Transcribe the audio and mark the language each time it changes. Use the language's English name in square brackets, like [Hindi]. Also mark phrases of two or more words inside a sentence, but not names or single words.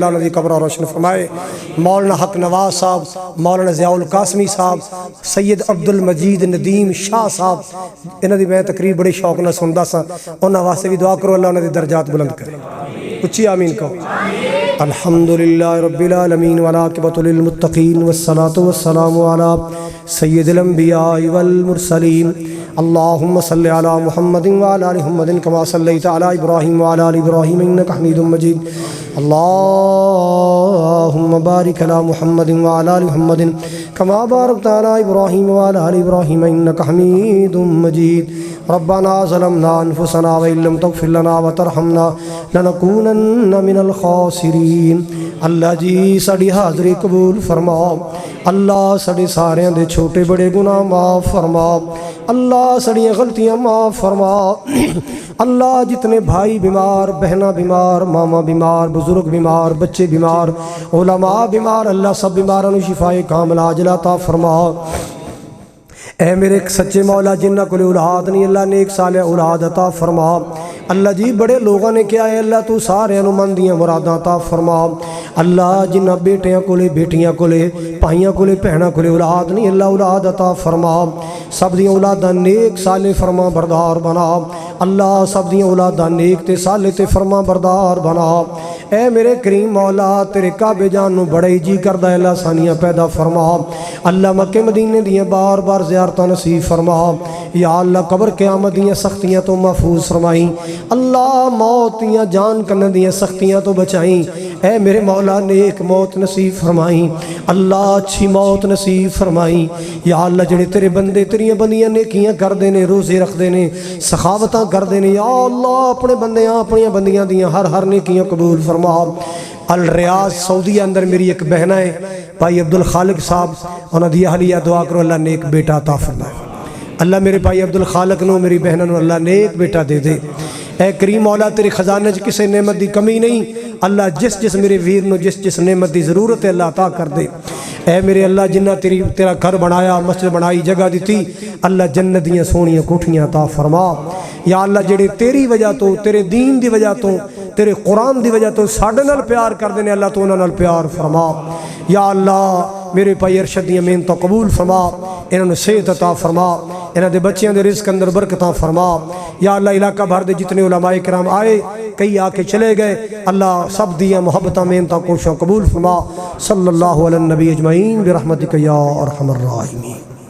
[Punjabi] انہوں نے قبر روشن فرمائے مولانا حق نواز صاحب مولانا ضیاء القاسمی صاحب سید عبد المجید ندیم شاہ صاحب انہوں نے میں تقریب بڑے شوق نہ سندا سا انہوں واسطے بھی دعا کرو اللہ انہوں نے درجات بلند کرے اچھی آمین کہو [Arabic] الحمدللہ رب العالمین والعاقبۃ للمتقین والصلاة والسلام علی سید الانبیاء والمرسلین اللہم صلی علی محمد وعلی آل محمد کما صلیت علی ابراہیم وعلی آل ابراہیم انک حمید مجید اللہم بارک علی محمد وعلی آل محمد کما بارکت علی ابراہیم وعلی آل ابراہیم انک حمید مجید ربنا ظلمنا انفسنا وإن لم تغفر لنا وترحمنا لنكونن من الخاسرین [Punjabi] اللہ جی ساڑی حاضری قبول فرماؤ اللہ ساڑے سارے دے چھوٹے بڑے گناہ معاف فرماؤ اللہ ساڑی غلطیاں معاف فرماؤ اللہ جتنے بھائی بیمار بہنہ بیمار ماما بیمار بزرگ بیمار بچے بیمار علماء بیمار اللہ سب بیماروں شفاء کاملہ عاجلہ عطا فرماؤ اے میرے سچے مولا جنہ کو اولاد نہیں اللہ نیک صالح اولاد عطا فرما اللہ جی بڑے لوگوں نے کیا ہے اللہ تو سارے انمندیاں مراداں عطا فرما اللہ جنہ بیٹیاں کولے بیٹیاں کولے پائیاں کولے بہناں کولے اولاد نہیں اللہ اولاد عطا فرما سب دیاں اولاداں نیک صالح فرما بردار بنا اللہ سب دیاں اولاداں نیک تے صالح تے فرما بردار بنا اے میرے کریم مولا تیرے کعبے جان نو بڑا ہی جی کردا ہے اللہ سانیاں پیدا فرما اللہ مکہ مدینے دیاں بار بار زیارتاں نصیب فرما یا اللہ قبر قیامت دیاں سختیاں تو محفوظ فرمائیں اللہ موت دیاں جان کنن دیاں سختیاں تو بچائیں اے میرے مولا نیک موت نصیب فرمائیں اللہ اچھی موت نصیب فرمائیں یا اللہ جڑے تیرے بندے تیریاں بندیاں نیکیاں کر دینے روزے رکھ دینے سخاوتاں کر دینے یا اللہ اپنے بندیاں اپنیاں بندیاں دیاں ہر نیکیاں قبول فرما الریاض سعودیہ اندر میری ایک بہنہ ہے بھائی عبدالخالق صاحب انہاں دی اہلیہ دعا کرو اللہ نیک بیٹا عطا فرمائے اللہ میرے بھائی عبدالخالق نو میری بہنہ نو اللہ نیک بیٹا دے دے اے کریم مولا تیرے خزانے چ کسے نعمت دی کمی نہیں اللہ جس میرے ویر نو جس نعمت دی ضرورت ہے اللہ عطا کر دے اے میرے اللہ جنہ تیرا گھر بنایا مسجد بنائی جگہ دیتی اللہ جنت دیاں سونیاں کوٹھیاں عطا فرما یا اللہ جڑے تیری وجہ تو تیرے دین دی وجہ تو تیرے قرآن دی وجہ تو ساڈے نال پیار کر دینے اللہ تو انہاں نال پیار فرما یا اللہ میرے پائی ارشد دیاں محنتاں قبول فرما انہاں نوں صحت عطا فرما انہاں دے بچیاں دے رزق اندر برکتاں فرما یا اللہ علاقہ بھر دے جتنے علماء کرام آئے کئی آ کے چلے گئے اللہ سب دیاں محبتاں محنتاں کوششاں قبول فرما [Arabic] صلی اللہ علی النبی اجمعین برحمتک یا ارحم الراحمین